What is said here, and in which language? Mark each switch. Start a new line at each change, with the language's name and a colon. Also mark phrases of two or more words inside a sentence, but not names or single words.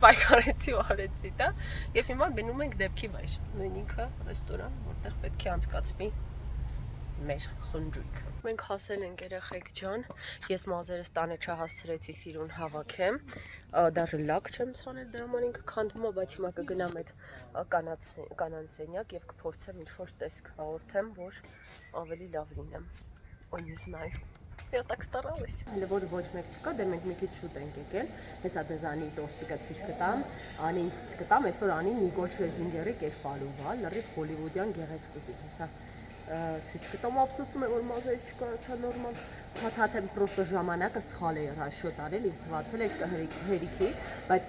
Armenian: պայքարեցի ու արեցի դա եւ հիմա գնում ենք դեպքի վայր, նույն ինքը ռեստորան, որտեղ պետք է անցկացվի մեր խնջույքը։ Մենք հասել ենք երեխեք ջան, ես մազերս տանը չհասցրեցի սիրուն հավաքեմ, դաժե լակ չեմ ցանել դրա համար ինքը քանդվում է, բայց հիմա կգնամ այդ կանանց սենյակ եւ կփորձեմ ինչ-որ տեսք հաղորդեմ, որ ավելի լավ լինեմ։
Russian: Ой, не знаю. Я так старалась.
Armenian: Որ ոչ մեկ չկա, դե մենք մի քիչ շուտ ենք եկել։ Հեսա դեզ անի տորտիկը ցույց կտամ, անին ցույց կտամ, այսօր անի Նիկոլ Շլեզինգերի կերպարով, լրիվ հոլիվուդյան գեղեցկուհի, հեսա ցույց կտամ, ափսոսում եմ, որ մազերս չկարողացա նորմալ փաթաթեմ, պրոստը ժամանակը սխալ էր հաշոտ արել, ինձ թվացել էր կհերիքի, բայց